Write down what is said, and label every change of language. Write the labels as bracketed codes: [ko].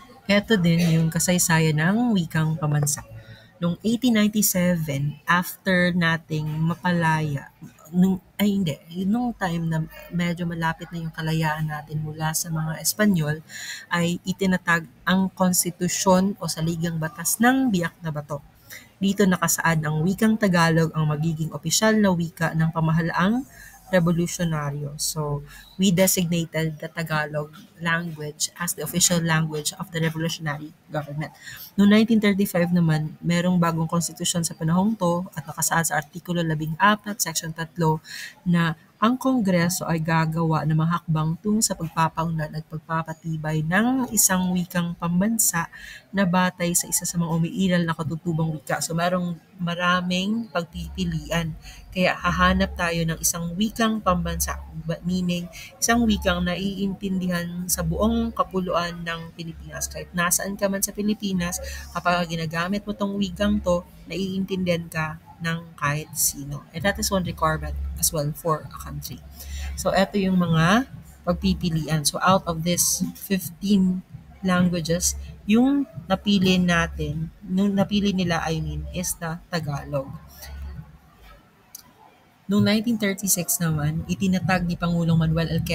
[tl] Eto din yung kasaysayan ng wikang pambansa. Noong 1897, after nating mapalaya, nung time na medyo malapit na yung kalayaan natin mula sa mga Espanyol, ay itinatag ang konstitusyon o saligang batas ng Biak na Bato. Dito nakasaad ang wikang Tagalog ang magiging opisyal na wika ng pamahalaang revolusyonaryo. [en] So, we designated the Tagalog language as the official language of the revolutionary government. [tl] Noong 1935 naman, merong bagong konstitusyon sa panahong to at nakasaad sa Artikulo 14, Section 3 na ang Kongreso ay gagawa ng mga hakbang tung sa pagpapaunlad at pagpapatibay ng isang wikang pambansa na batay sa isa sa mga umiiral na katutubang wika. So, merong maraming pagpipilian. Kaya hahanap tayo ng isang wikang pambansa, meaning isang wikang naiintindihan sa buong kapuluan ng Pilipinas. Kahit nasaan ka man sa Pilipinas, kapag ginagamit mo tong wikang to, naiintindihan ka ng kahit sino. [en] And that is one requirement as well for a country. [tl] So, eto yung mga pagpipilian. [en] So, out of this 15 languages, [tl] yung napili natin, nung napili nila, [en] is the Tagalog. [tl] Noong 1936 naman, itinatag ni Pangulong Manuel L.